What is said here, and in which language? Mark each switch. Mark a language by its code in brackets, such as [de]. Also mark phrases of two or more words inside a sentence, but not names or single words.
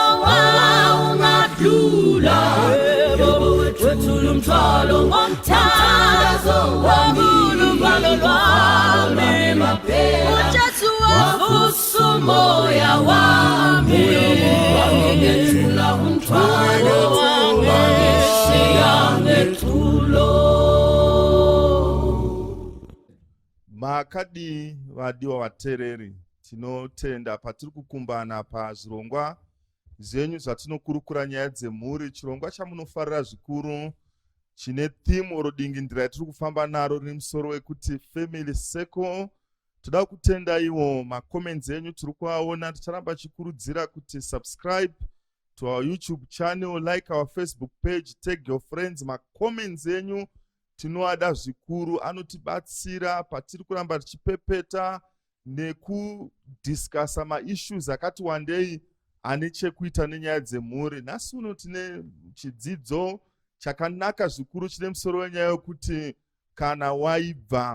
[zu] ungadlula yebo wethula umthwalo ngomthandazo wami uvalo lwami maphela uJesu wavusa umoya wami wangithula umthwalo wangishiya ngethulo [sn] makadi vadiwa vateereri tinotenda patiri kukumbana pazvirongwa zvenyu zvatinokurukura nyaya dzemhuri chirongwa chamunofarira zvikuru chine theme oro dingindira yatiri kufamba naro rine musoro wekuti [en] family circle [sn] toda kutenda iwo macomments enyu tiri kuaona ticharamba chikurudzira kuti [en] subscribe to our YouTube channel, like our Facebook page, tag your friends. [sn] Macomments enyu tinoada zvikuru anotibatsira patiri kuramba tichipepeta nekudiscussa maissues akati wandei ane chekuita nenyaya dzemhuri. Nhasi uno tine chidzidzo chakanaka zvikuru chine musoro wenyaya yokuti kana waibva.